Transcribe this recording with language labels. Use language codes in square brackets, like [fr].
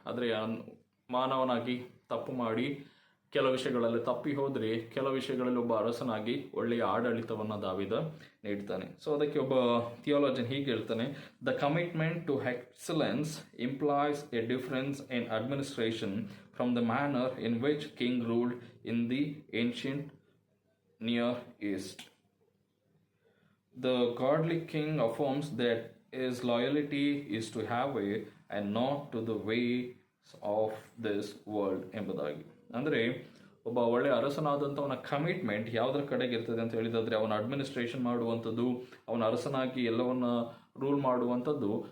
[kn] ಆದರೆ ಮಾನವನಾಗಿ ತಪ್ಪು ಮಾಡಿ ಕೆಲವು ವಿಷಯಗಳಲ್ಲಿ ತಪ್ಪಿ ಹೋದರೆ, ಕೆಲವು ವಿಷಯಗಳಲ್ಲಿ ಒಬ್ಬ ಅರಸನಾಗಿ ಒಳ್ಳೆಯ ಆಡಳಿತವನ್ನು ದಾವಿದ ನೀಡ್ತಾನೆ. ಸೊ ಅದಕ್ಕೆ ಒಬ್ಬ ಥಿಯಾಲಜನ್ ಹೀಗೆ ಹೇಳ್ತಾನೆ, [en] The commitment to excellence implies a difference in administration from the manner in which king ruled in the ancient near east. The godly king affirms that his loyalty is to Yahweh and not to the ways of this world [kn] ಎಂಬುದಾಗಿ. ಅಂದರೆ ಒಬ್ಬ ಒಳ್ಳೆಯ ಅರಸನಾದಂಥ ಅವನ commitment ಯಾವುದರ ಕಡೆಗೆ ಇರ್ತದೆ ಅಂತ ಹೇಳಿದಾದ್ರೆ, ಅವನ ಅಡ್ಮಿನಿಸ್ಟ್ರೇಷನ್ ಮಾಡುವಂಥದ್ದು, ಅವನ ಅರಸನಾಗಿ ಎಲ್ಲವನ್ನ ರೂಲ್ ಮಾಡುವಂಥದ್ದು.